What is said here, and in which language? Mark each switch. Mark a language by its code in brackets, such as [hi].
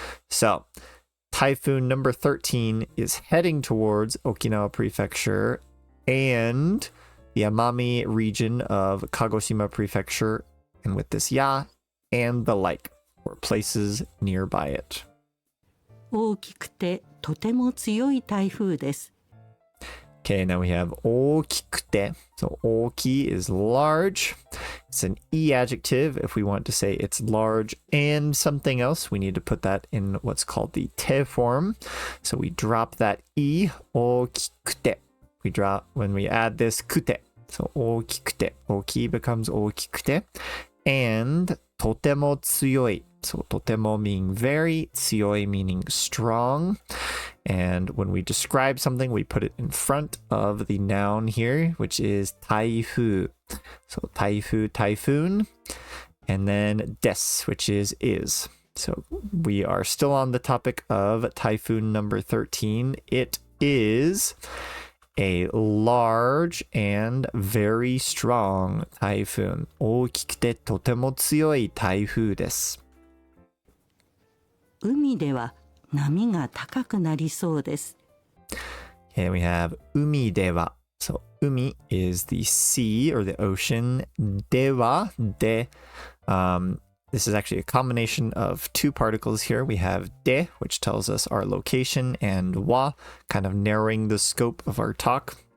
[en] So, Typhoon number 13 is heading towards Okinawa Prefecture and the Amami region of Kagoshima Prefecture, and with this ya and the like, or places nearby it. [ja] 大きくてとても強い台風です。 [en] Okay, now we have 大きくて. So 大き is large. It's an e adjective. If we want to say it's large and something else, we need to put that in what's called the te form. So we drop that e, 大きくて. We drop when we add this くて.So 大きくて. [ja] 大き [en] becomes [ja] 大きくて. And とても強い. [en] So とても meaning very, 強い meaning strong. And when we describe something, we put it in front of the noun here, which is 台風. So 台風, typhoon. And then des, which is. So we are still on the topic of typhoon number 13. It is a large and very strong typhoon. [ja] 大きくてとても強い台風です。海では波が高くなりそうです。 [en] And we have 海では. So 海 is the sea or the ocean. では de. This is actually a combination of two particles here. We have de, which tells us our location, and wa, kind of narrowing the scope of our talk.